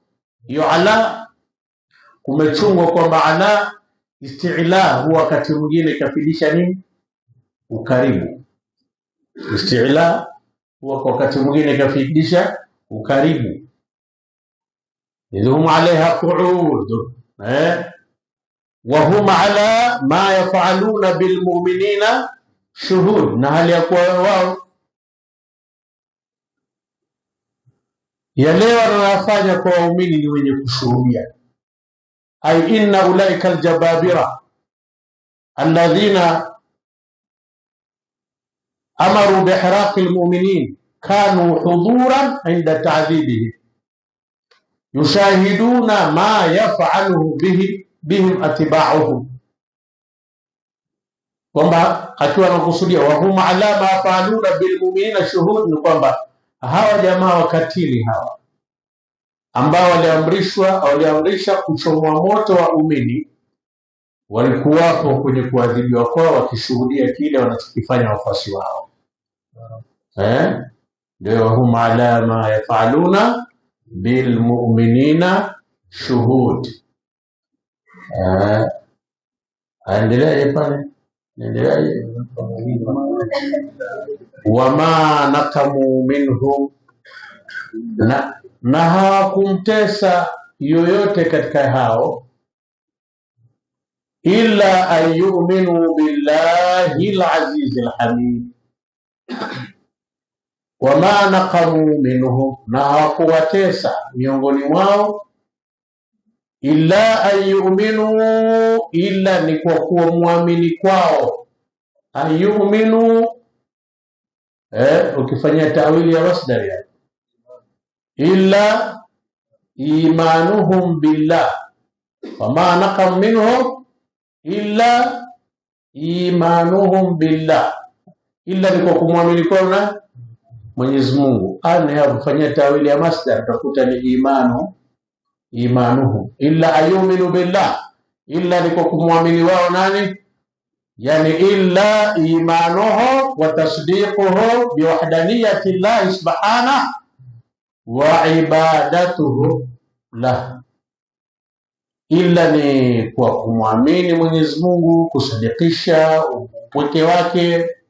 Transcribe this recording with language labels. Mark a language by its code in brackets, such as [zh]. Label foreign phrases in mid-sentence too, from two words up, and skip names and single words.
[sw] Hiyo ala kumechungwa kwamba [ar] على استعلاء [sw] huwa wakati mwingine kafidisha nini? Ukaribu. Isti'la huwa kwa wakati mwingine kafidisha ukaribu. [ar] إذ هم عليها قعود وهم على ما يفعلون بالمؤمنين شهود, [sw] na hali ya kuwa wao yale wanayofanya kwa waumini ni wenye kushuhudia. [ar] أي إن أولئك الجبابرة الذين أمروا بإحراق المؤمنين كانوا حضورا عند تعذيبهم يشاهدون ما يفعله بهم أتباعهم, [sw] kwamba akiwa anakusudia [ar] وهم على ما يفعلون بالمؤمنين شهود, [sw] ni kwamba hawa jamaa wakatili hawa ambao waliamrisha kuchomwa moto wa umini, walikuwapo kwenye kuadhibiwa kwao, wakishuhudia kile wanachokifanya wafasi wao. [ar] Ndio هم على ما يفعلون بالمؤمنين شهود. [sw] Endelea pale, endelea. [ar] وما نقموا منهم, [sw] na hawakumtesa yoyote katika hao, [ar] إلا أن يؤمنوا بالله العزيز الحميد. وما نقموا منهم, [sw] na hawakuwatesa miongoni mwao, [ar] إلا أن يؤمنوا, [sw] illa ni kwa kuwa muamini kwao. [ar] أن يؤمنوا, [sw] ukifanyia tawili ya masdar ya [ar] إلا إيمانهم بالله وما نقم منهم إلا إيمانهم بالله, [sw] illa ni kwa kumwamini kwao na Mwenyezi Mungu. Ana kufanyia tawili ya masdar utakuta ni imanuhum, [ar] إلا أيؤمنوا بالله, [sw] illa ni kwa kumwamini wao nani, yani [ar] إلا إيمانه وتصديقه بوحدانية الله سبحانه وعبادته له, [sw] illa ni kwa kumwamini Mwenyezi Mungu, kusadikisha upweke wake.